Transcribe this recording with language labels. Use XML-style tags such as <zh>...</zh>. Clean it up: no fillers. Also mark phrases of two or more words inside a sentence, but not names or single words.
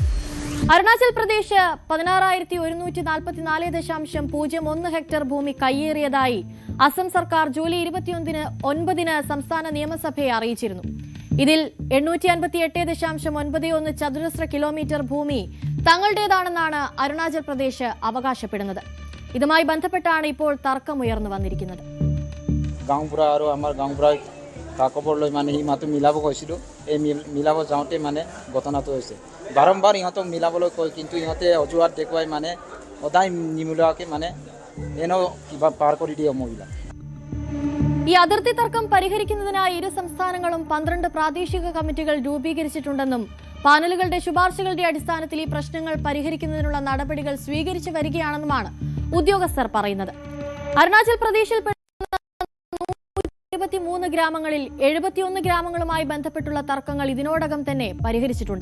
<ml>അരുണാചൽ പ്രദേശ് 16,144.01 ഹെക്ടർ ഭൂമി കയ്യേറിയതായി അസം സർക്കാർ ജൂലൈ 29 സംസ്ഥാന നിയമസഭയെ അറിയിച്ചിരുന്നു. ഇതിൽ 858.91 ചതുരശ്ര കിലോമീറ്റർ ഭൂമി തങ്ങളുടേതാണെന്നാണ് അരുണാചൽ പ്രദേശ് അവകാശപ്പെടുന്നത്. ഇതുമായി ബന്ധപ്പെട്ടാണ് ഇപ്പോൾ തർക്കമുയർന്നു വന്നിരിക്കുന്നത്.</ml> <as>খবৰলৈ মানে সি মাতো মিলাব কৈছিলোঁ, এই মিলাব যাওঁতে মানে ঘটনাটো হৈছে। বাৰম্বাৰ ইহঁতক মিলাবলৈ কয়, কিন্তু ইহঁতে অজুহাত দেখুৱাই মানে সদায় নিমিলোৱাকৈ মানে এনেও কিবা পাৰ কৰি দিয়ে মহিলা.</as> <ml>ഈ അതിർത്തി തർക്കം പരിഹരിക്കുന്നതിനായി ഇരു സംസ്ഥാനങ്ങളും 12 പ്രാദേശിക കമ്മിറ്റികൾ രൂപീകരിച്ചിട്ടുണ്ടെന്നും പാനലുകളുടെ ശുപാർശകളുടെ അടിസ്ഥാനത്തിൽ ഈ പ്രശ്നങ്ങൾ പരിഹരിക്കുന്നതിനുള്ള നടപടികൾ സ്വീകരിച്ചു വരികയാണെന്നുമാണ് ഉദ്യോഗസ്ഥർ പറയുന്നത്. അരുണാചൽ പ്രദേശിൽ 23 ഗ്രാമങ്ങളിൽ 71 ഗ്രാമങ്ങളുമായി ബന്ധപ്പെട്ടുള്ള തർക്കങ്ങൾ ഇതിനോടകം തന്നെ പരിഹരിച്ചിട്ടുണ്ട്.</ml>